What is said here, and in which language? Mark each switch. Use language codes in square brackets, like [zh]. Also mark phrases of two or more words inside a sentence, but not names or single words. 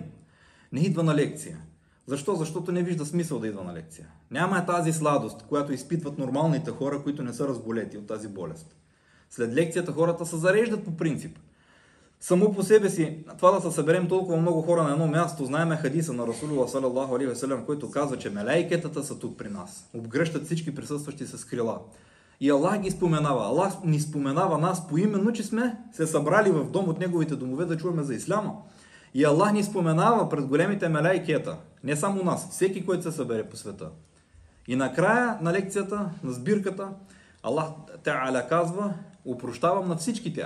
[bg] Не идва на лекция. Защо? Защото не вижда смисъл да идва на лекция. Няма тази сладост, която изпитват нормалните хора, които не са разболети от тази болест. След лекцията хората се зареждат по принцип. Само по себе си, това да се съберем толкова много хора на едно място, знаеме хадиса на Расулуллах [ar] صلى الله عليه وسلم, [bg] който казва, че мелайкетата са тук при нас. Обгръщат всички присъстващи с крила. И Аллах ги споменава. Аллах ни споменава нас поименно, че сме се събрали в дом от неговите домове да чуваме за исляма. И Аллах ни споменава пред големите мелайкета. Не само нас, всеки, който се събере по света. И накрая на лекцията, на сбирката, Аллах Та'аля казва, опрощавам на всички тях.